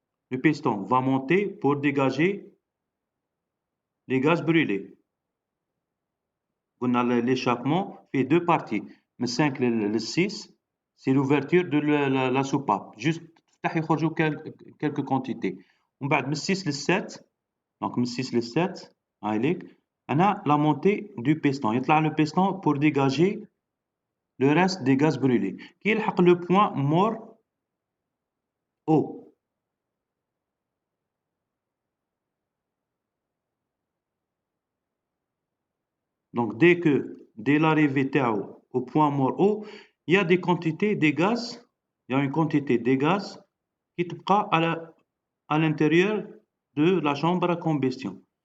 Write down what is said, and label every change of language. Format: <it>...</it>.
<fr>Le piston va monter pour dégager les gaz brûlés. L'échappement fait deux parties.</fr> <ar>من 5 ل 6,</ar> <fr>c'est l'ouverture de la soupape. Juste</fr> <ar>تفتح يخرجوا</ar> <fr>quelques quantités.</fr> <ar>ومن بعد من 6 ل 7,</ar> <fr>donc</fr> <ar>من 6 ل 7 هاي ليك أنا</ar> <fr>la montée du piston.</fr> <ar>يطلع</ar> <fr>le piston pour dégager le reste des gaz brûlés.</fr> <ar>كي يلحق</ar> <fr>le point mort haut. Donc, dès l'arrivée au point mort haut, il y a des quantités de gaz, il y a une quantité de gaz qui</fr> <ar>تبقى</ar> <fr>à l'intérieur de la chambre à combustion.</fr>